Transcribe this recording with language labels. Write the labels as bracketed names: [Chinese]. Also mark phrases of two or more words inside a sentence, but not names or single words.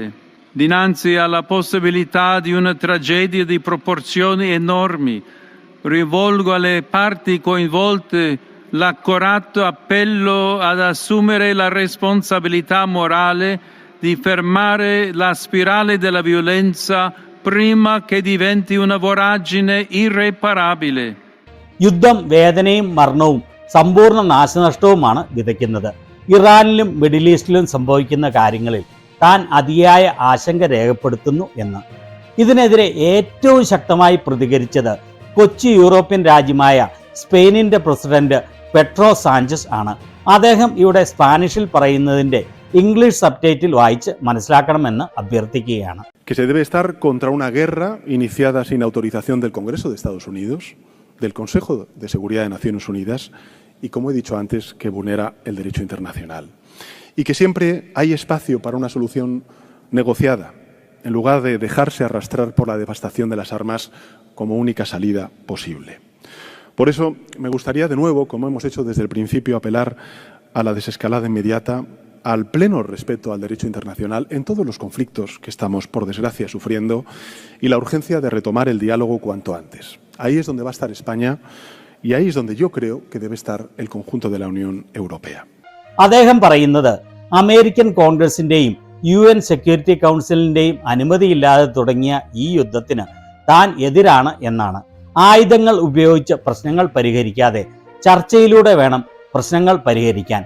[Italian] Dinanzi alla possibilità di una tragedia di proporzioni enormi, rivolgo alle parti coinvolte l'accorato appello ad assumere la responsabilità morale di fermare la spirale della violenza prima che diventi una voragine irreparabile. [Malayalam] യുദ്ധം വേദനയും മരണവും സമ്പൂർണ്ണ നാശനഷ്ടവുമാണ് വിതയ്ക്കുന്നത്. ഇറാനിലും മിഡിൽ ഈസ്റ്റിലും സംഭവിക്കുന്ന കാര്യങ്ങളിൽ താൻ അതിയായ ആശങ്ക രേഖപ്പെടുത്തുന്നു എന്ന്. ഇതിനെതിരെ ഏറ്റവും ശക്തമായി പ്രതികരിച്ചത് കൊച്ചി യൂറോപ്യൻ രാജ്യമായ സ്പെയിനിന്റെ പ്രസിഡന്റ് പെട്രോ സാഞ്ചസ് ആണ്. അദ്ദേഹം ഇവിടെ സ്പാനിഷിൽ പറയുന്നതിന്റെ ഇംഗ്ലീഷ് സബ്ടൈറ്റിൽ വായിച്ച് മനസ്സിലാക്കണമെന്ന് അഭ്യർത്ഥിക്കുകയാണ്. [Spanish] Que se debe estar contra una guerra iniciada sin autorización del Congreso de Estados Unidos, del Consejo de Seguridad de Naciones Unidas y, como he dicho antes, que vulnera el derecho internacional. Y que siempre hay espacio para una solución negociada, en lugar de dejarse arrastrar por la devastación de las armas como única salida posible. Por eso me gustaría de nuevo, como hemos hecho desde el principio, apelar a la desescalada inmediata, al pleno respeto al derecho internacional en todos los conflictos que estamos, por desgracia, sufriendo, y la urgencia de retomar el diálogo cuanto antes. Ahí es donde va a estar España y ahí es donde yo creo que debe estar el conjunto de la Unión Europea. [Malayalam] അദ്ദേഹം പറയുന്നത് അമേരിക്കൻ കോൺഗ്രസിന്റെയും UN സെക്യൂരിറ്റി കൗൺസിലിന്റെയും അനുമതിയില്ലാതെ തുടങ്ങിയ ഈ യുദ്ധത്തിന് താൻ എതിരാണ് എന്നാണ്. ആയുധങ്ങൾ ഉപയോഗിച്ച് പ്രശ്നങ്ങൾ പരിഹരിക്കാതെ ചർച്ചയിലൂടെ വേണം പ്രശ്നങ്ങൾ പരിഹരിക്കാൻ.